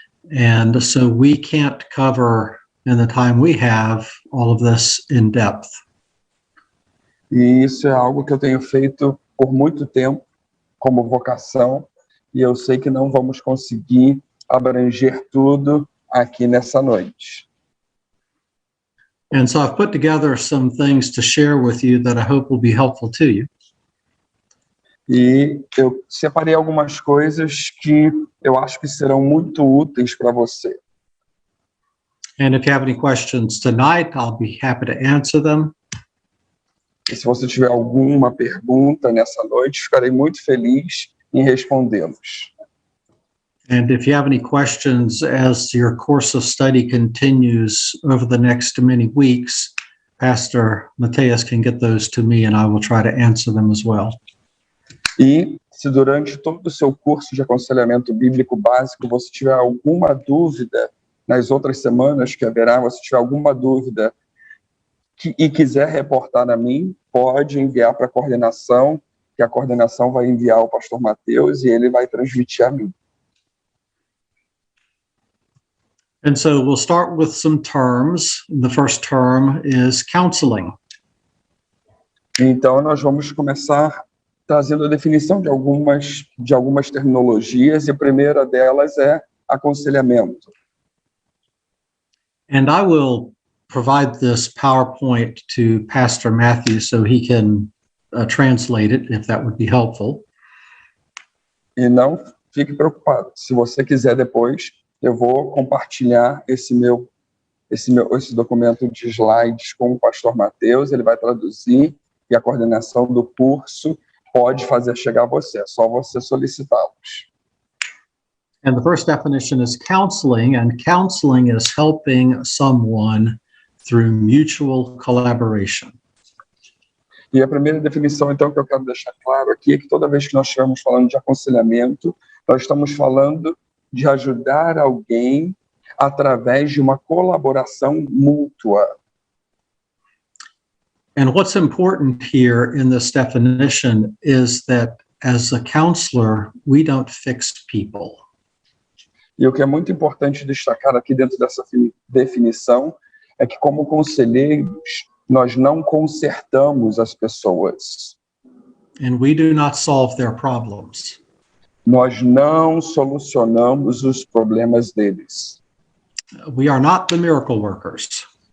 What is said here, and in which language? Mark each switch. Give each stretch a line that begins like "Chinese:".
English: And so we can't cover in the time we have all of this in depth.
Portuguese: E isso é algo que eu tenho feito por muito tempo como vocação, e eu sei que não vamos conseguir abranger tudo aqui nessa noite.
English: And so I've put together some things to share with you that I hope will be helpful to you.
Portuguese: E eu separei algumas coisas que eu acho que serão muito úteis para você.
English: And if you have any questions tonight, I'll be happy to answer them.
Portuguese: E se você tiver alguma pergunta nessa noite, ficarei muito feliz em respondê-los.
English: And if you have any questions as your course of study continues over the next many weeks, Pastor Mateus can get those to me and I will try to answer them as well.
Portuguese: E se durante todo o seu curso de aconselhamento bíblico básico você tiver alguma dúvida, nas outras semanas que haverá, você tiver alguma dúvida e quiser reportar a mim, pode enviar para a coordenação, que a coordenação vai enviar ao pastor Mateus e ele vai transmitir a mim.
English: And so we'll start with some terms. The first term is counseling.
Portuguese: Então nós vamos começar trazendo a definição de algumas terminologias, e a primeira delas é aconselhamento.
English: And I will provide this PowerPoint to Pastor Matthew so he can translate it, if that would be helpful.
Portuguese: E não fique preocupado. Se você quiser depois, eu vou compartilhar esse documento de slides com o pastor Mateus, ele vai traduzir e a coordenação do curso pode fazer chegar a você, é só você solicitá-los.
English: And the first definition is counseling, and counseling is helping someone through mutual collaboration.
Portuguese: E a primeira definição, então, que eu quero deixar claro aqui é que toda vez que nós estivermos falando de aconselhamento, nós estamos falando de ajudar alguém através de uma colaboração mútua.
English: And what's important here in this definition is that as a counselor, we don't fix people.
Portuguese: E o que é muito importante destacar aqui dentro dessa definição é que, como conselheiros, nós não consertamos as pessoas.
English: And we do not solve their problems.
Portuguese: Nós não solucionamos os problemas deles.
English: We are not the miracle workers.